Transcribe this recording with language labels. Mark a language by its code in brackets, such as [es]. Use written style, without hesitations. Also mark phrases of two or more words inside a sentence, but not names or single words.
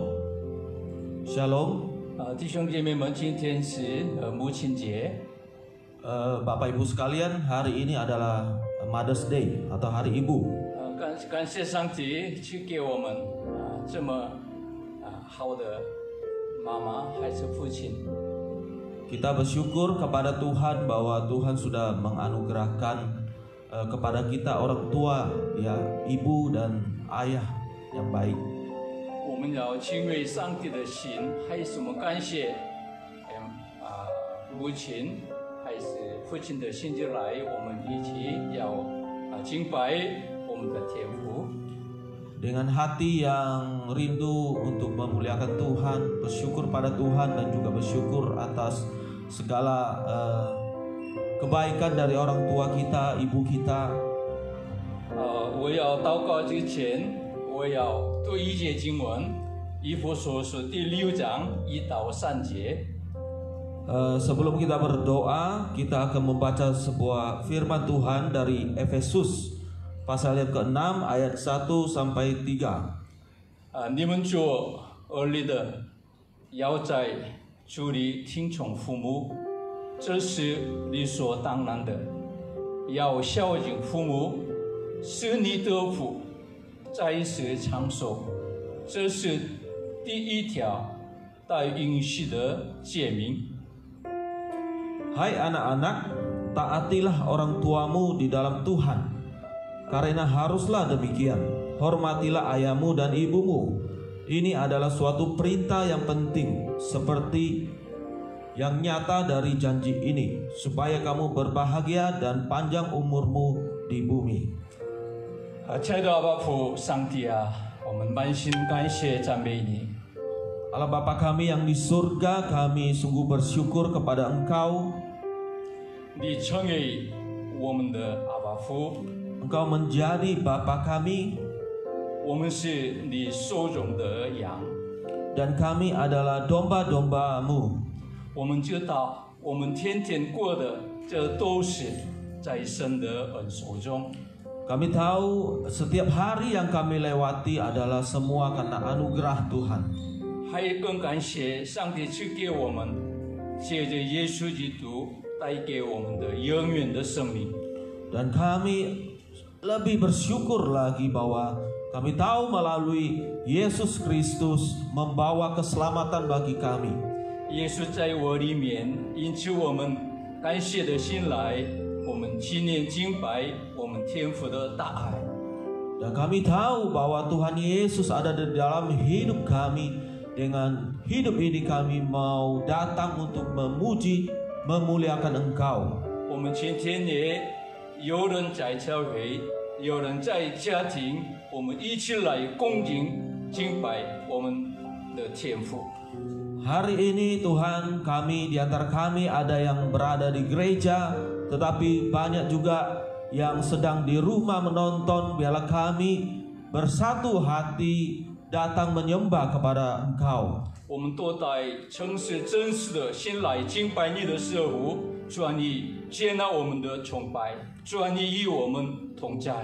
[zh] Shalom. 弟兄姐妹们，今天是母亲节。 [id] Bapak Ibu sekalian, hari ini adalah [en] Mother's Day [id] atau Hari Ibu. [zh] 感谢上帝去给我们这么好的妈妈还是父亲。 [id] Kita bersyukur kepada Tuhan bahwa Tuhan sudah menganugerahkan kepada kita orang tua, ya, ibu dan ayah yang baik. [zh] 我们要敬畏上帝的心，还是我们感谢母亲还是父亲的心就来，我们一起要敬拜我们的天父。 [id] Dengan hati yang rindu untuk memuliakan Tuhan, bersyukur pada Tuhan dan juga bersyukur atas segala kebaikan dari orang tua kita, ibu kita. [zh] 我要祷告之前，我要读一节经文，以弗所书第6章1到3节。 [id] Sebelum kita berdoa, kita akan membaca sebuah firman Tuhan dari Efesus pasal yang ke-6 ayat 1 sampai 3. [zh] 你们做儿女的，要在主里听从父母，这是理所当然的。要孝敬父母，使你得福，在世长寿，这是第一条带允许的诫命。 [id] Hai anak-anak, taatilah orang tuamu di dalam Tuhan, karena haruslah demikian. Hormatilah ayahmu dan ibumu. Ini adalah suatu perintah yang penting, seperti yang nyata dari janji ini, supaya kamu berbahagia dan panjang umurmu di bumi. [zh] 亲爱的阿爸父上帝啊，我们满心感谢赞美你。 [id] Allah Bapa kami yang di surga, kami sungguh bersyukur kepada Engkau. [zh] 你成为我们的阿爸父， [id] Engkau menjadi Bapa kami, [zh] 我们是你手中的羊。 [id] dan kami adalah domba-dombamu. [zh] 我们知道，我们天天过的，这都是在神的恩手中。 [id] Kami tahu setiap hari yang kami lewati adalah semua karena anugerah Tuhan. [zh] 还更感谢上帝赐给我们，借着耶稣基督带给我们的永远的生命。 [id] Dan kami lebih bersyukur lagi bahwa kami tahu melalui Yesus Kristus membawa keselamatan bagi kami. [zh] 耶稣在我里面，因此我们感谢的心来，我们纪念敬拜我们天父的大爱。 [id] Dan kami tahu bahwa Tuhan Yesus ada di dalam hidup kami. Dengan hidup ini kami mau datang untuk memuji, memuliakan Engkau. [zh] 我们今天也有人在教会，有人在家庭，我们一起来恭敬敬拜我们的天父。 [id] Hari ini Tuhan, kami di antara kami ada yang berada di gereja, tetapi banyak juga yang sedang di rumah menonton. Biarlah kami bersatu hati datang menyembah kepada Engkau. [zh] 我们都在诚实真实的心来敬拜你的时候，主啊，你接纳我们的崇拜，主啊，你与我们同在。